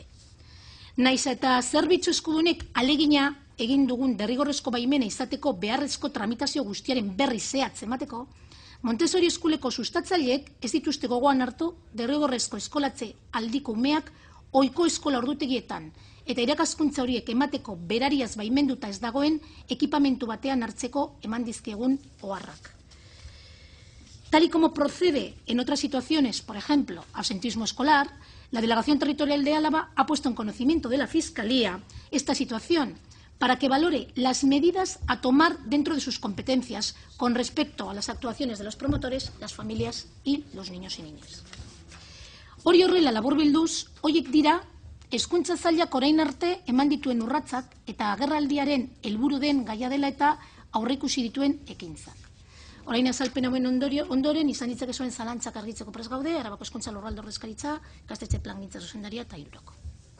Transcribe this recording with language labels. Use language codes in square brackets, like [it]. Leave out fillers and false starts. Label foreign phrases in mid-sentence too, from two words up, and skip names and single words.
[eu] Naiz eta zerbitzu eskudunek alegina egin dugun derrigorrezko baimena izateko beharrezko tramitazio guztiaren berri zehatz emateko, Montessori eskuleko sustatzaileek ez dituzte gogoan hartu derrigorrezko eskolatze aldiko umeak ohiko eskola ordutegietan eta irakaskuntza horiek emateko berariaz baimenduta ez dagoen ekipamentu batean hartzeko eman dizkiegun oharrak. [es] Tal y como procede en otras situaciones, por ejemplo, absentismo escolar, la Delegación Territorial de Álava ha puesto en conocimiento de la Fiscalía esta situación para que valore las medidas a tomar dentro de sus competencias con respecto a las actuaciones de los promotores, las familias y los niños y niñas. [eu] Hori horrela laburbilduz, horiek dira hezkuntza sailak orain arte eman dituen urratsak eta agerraldiaren helburu den gaia dela eta aurreikusi dituen ekintzak. Orain azalpen hauen ondoren izan ditzakezuen zalantzak argitzeko prest gaude, Arabako hezkuntza lurralde ordezkaritza, ikastetxe plangintza zuzendaria eta hirurok.